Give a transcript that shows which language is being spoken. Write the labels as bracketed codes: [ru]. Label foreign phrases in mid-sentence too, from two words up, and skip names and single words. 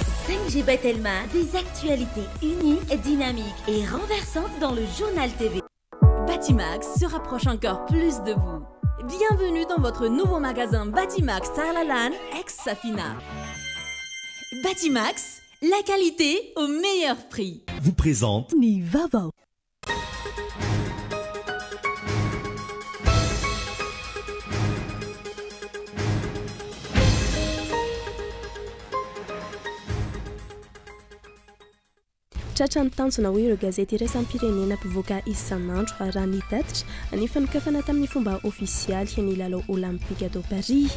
[fr] 5G Batelma, des actualités uniques, dynamiques et renversantes dans le journal TV. Batimax se rapproche encore plus de vous. Bienvenue dans votre nouveau magasin Batimax Tarlalan ex-Safina. Batimax, la qualité au meilleur prix. Vous présente [mg] Nivavo. Tratra ny tanjona hoe ireo gazety iraisam-pirenena mpivoaka isan'andro raha nitatitra ny fanokafana tamin'ny fomba ofisialy ny lalao olimpika tao Paris.